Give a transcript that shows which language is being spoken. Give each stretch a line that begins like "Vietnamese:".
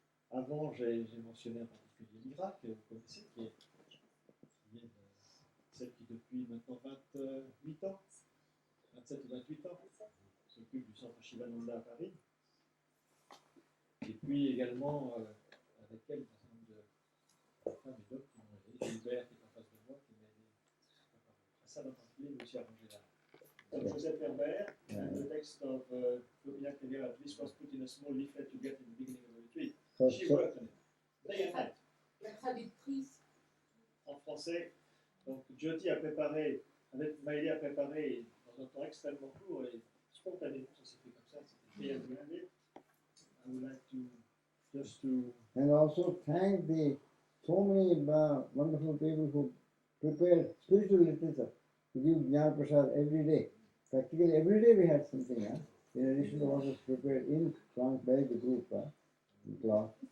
French: Avant, j'ai mentionné en particulier Mira, que vous connaissez, qui est celle qui depuis maintenant 28 ans, 27 ou 28 ans, s'occupe du centre Chidananda à Paris. Et puis également, avec elle, un certain nombre de femmes et d'hommes qui m'ont aidé. Gilbert qui est en face de moi, qui m'a aidé à ça en particulier, mais aussi à ranger là.
English: Donc Joseph Herbert, and the text of Florina Kelly, this was put in a small leaflet you get in the beginning of the retreat. She worked on it. Day and night.
French: La traductrice. En français, donc Jyoti a préparé, avec Maëlie a préparé dans un temps extrêmement court et spontanément, ça s'est fait comme ça, c'était très agréable.
English: I would like to just to And also thank the so many wonderful people who prepare spiritual literature to give Jnana Prasad every day. Practically every day we had something, in addition to what was prepared in France by the group, in class.